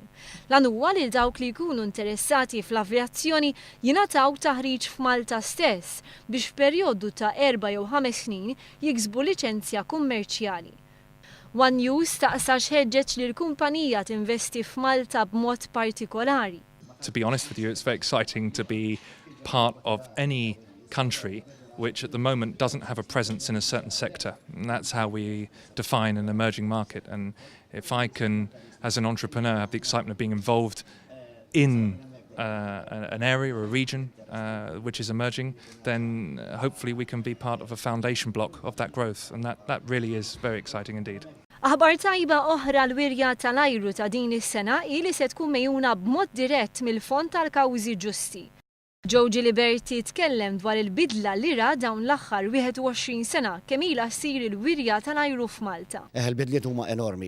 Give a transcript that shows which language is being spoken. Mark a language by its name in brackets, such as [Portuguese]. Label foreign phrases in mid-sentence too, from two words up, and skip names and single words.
[Maltese] Lan huwa li dawk li jkunu interessati fl-avjazzjoni jingħataw taħriġ f'Malta stess biex f'perjodu ta' 4 jew 5 snin jiksbu liċenzja kummerċjali. One News taqsa x'ħeġġeġ li l-kumpanija tinvesti f'Malta b'mod partikolari. [English] To be honest with you, it's very exciting to be part of any country which at the moment doesn't have a presence in a certain sector. And that's how we define an emerging market. And if I can, as an entrepreneur, have the excitement of being involved in an area or a region which is emerging, then hopefully we can be part of a foundation block of that growth. And that really is very exciting indeed. [Maltese] Aħbar tajba oħra l-wirja tal-ajru ta' din is-sena ili se tkun mejjuna b'mod dirett mill-Fond tal-Kawżi Ġusti. Liberti tkellem dwar il-bidla li ra dawn l-aħħar 21 sena kemm ilha ssir il-wirja tal-ajru f'Malta. Il-bidliet huma enormi.